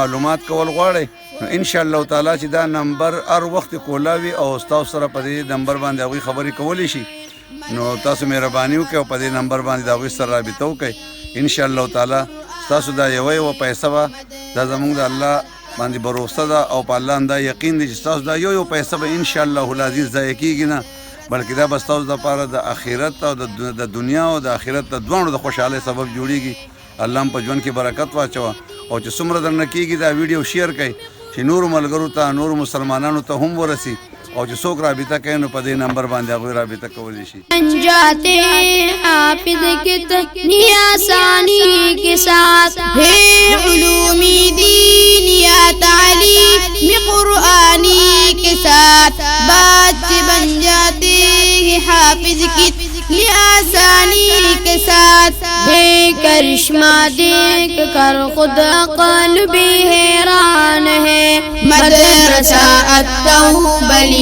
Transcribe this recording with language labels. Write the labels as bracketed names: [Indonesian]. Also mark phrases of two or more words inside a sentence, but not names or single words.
[Pashto] معلومات کول غواړئ نو [Arabic] انشاءالله تعالی [Pashto] چې دا نمبر هر وخت کولاوي او ستاسو سره په دې نمبر باندې هغوی خبرې کولی شي نو تاسو مهرباني وکړئ او په دې نمبر باندې د هغوی سره رابطه وکړئ [Arabic] انشاءالله تعالی [Pashto] ستاسو دا یوه پیسه به دا زموږ د الله باندې بروسه ده او په الله دا یقین دی چې ستاسو دا یو پیسه به [Arabic] انشاءالله العزیز [Pashto] ضایع کېږي نه بلکې دا به ستاسو دپاره د آخرت او د دنیا او د آخرت د دواړو د خوشحالۍ سبب جوړېږي. الله هم په ژوند کې برکت واچوه او چې څومره درنه کېږي دا ویډیو شیر کړئ چې نورو ملګرو ته نورو مسلمانانو ته هم ورسي او چې څوک رابطه کوي نو په دې نمبر باندې هغوی رابطه کولی شي. [Urdu] جاتے حافظ کتنی آسانی کے ساتھ ہے علوم دین یا تعلیم قرآنی کے ساتھ بات بن جاتے ہیں حافظ کتنی آسانی کے ساتھ ہے کرشمہ دیکھ کر خود قلب حیران ہے مدرسہ التوبہ